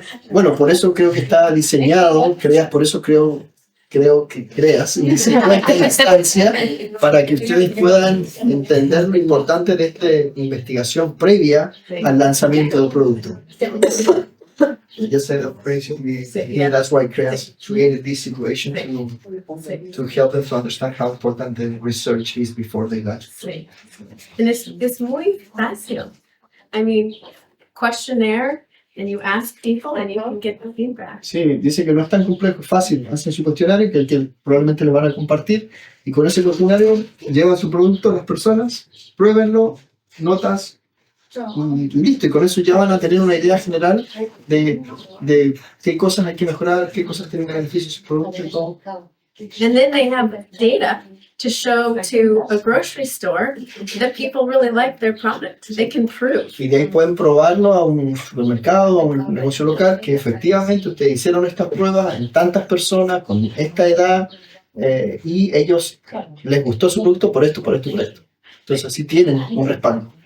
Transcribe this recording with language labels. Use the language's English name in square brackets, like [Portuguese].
[Spanish] Bueno, por eso creo que está diseñado, por eso creo que creas y diseñó esta instancia para que ustedes puedan entender lo importante de esta investigación previa al lanzamiento del producto. [English] Just said that's why created this situation to help them to understand how important the research is before they launch. [Spanish] Sí. And it's muy fácil. [English] I mean, questionnaire, and you ask people and you can get the feedback. [Spanish] Sí, dice que no es tan complejo, es fácil. Hacen su cuestionario que probablemente le van a compartir y con ese cuestionario llevan su producto a las personas, pruébenlo, notas y listo. Y con eso ya van a tener una idea general de qué cosas hay que mejorar, qué cosas tienen beneficios su producto y todo. [English] And then they have data to show to a grocery store that people really like their product. They can prove. [Spanish] Y de ahí pueden probarlo a un supermercado, a un negocio local, que efectivamente ustedes hicieron estas pruebas en tantas personas con esta edad y ellos les gustó su producto por esto, por esto y por esto. Entonces así tienen un respaldo.